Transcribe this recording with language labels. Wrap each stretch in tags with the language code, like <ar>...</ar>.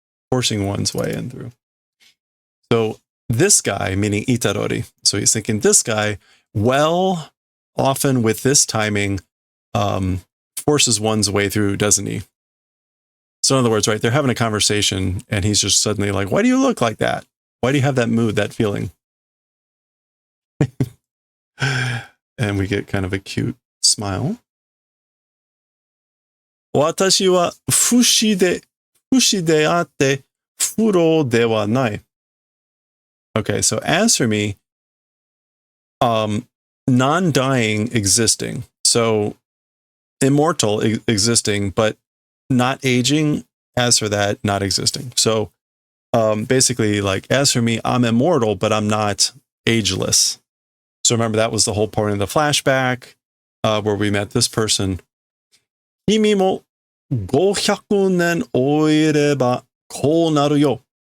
<en>Forcing one's way in through. So this guy, meaning Itarori, so he's thinking this guy, well, often with this timing, forces one's way through, doesn't he? So in other words, right, they're having a conversation and he's just suddenly like, why do you look like that? Why do you have that mood, that feeling? And we get kind of a cute smile.</en> <ja>私は不死であって、不老ではない。</ja> <en>Okay, so as for me, non-dying existing. So immortal existing, but not aging. As for that, not existing. So basically, like, as for me, I'm immortal, but I'm not ageless. So remember, that was the whole point of the flashback where we met this person.</en> <ja>君も500年終えればこうなるよ.</ja>